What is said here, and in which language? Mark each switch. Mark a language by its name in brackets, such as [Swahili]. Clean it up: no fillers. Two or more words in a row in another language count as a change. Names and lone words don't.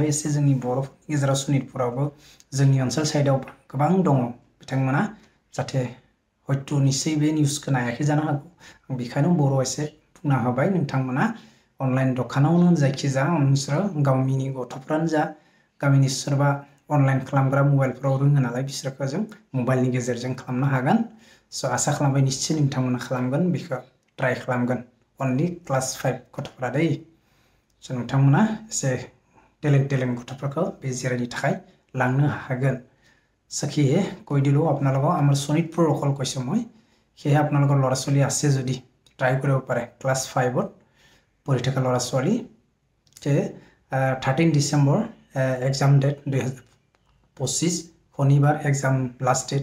[Bodo] एसे जोंनि बर'फोरनि गेजेराव सनितपुरावबो जोंनि ओनसोल साइडआव गोबां दङ बिथांमोना जाहाथे हयथ' निश्चय बे निउसखौ नायाखै जानो हागौ आं बेखायनो बर' एसे बुंना होबाय नोंथांमोना अनलाइन दखानावनो जायखिजाया नोंसोरो गावनि गथ'फ्रानो जा गामिनि सोरबा अनलाइन खालामग्रा मबाइलफोराव रोङो नालाय बिसोरखौ जों मबाइलनि गेजेरजों खालामनो हागोन स' आसा खालामबाय निश्चय नोंथांमोना खालामगोन बेखौ ट्राइ खालामगोन [English] only class 5 [Bodo] गथ'फोरा दै स' नोंथांमोना एसे टेलेन्ट गथ'फोरखौ बे जिरायनो थाखाय लांनो हागोन [Assamese] সেয়ে কৈ দিলোঁ আপোনালোকক আমাৰ শোণিতপুৰ অকল কৈছোঁ মই সেয়ে আপোনালোকৰ ল'ৰা ছোৱালী আছে যদি ট্ৰাই কৰিব পাৰে ক্লাছ 5ত পঢ়ি থকা ল'ৰা ছোৱালী সেয়ে 13 ডিচেম্বৰ [English] exam date [Assamese] 2025 শনিবাৰ [English] exam last date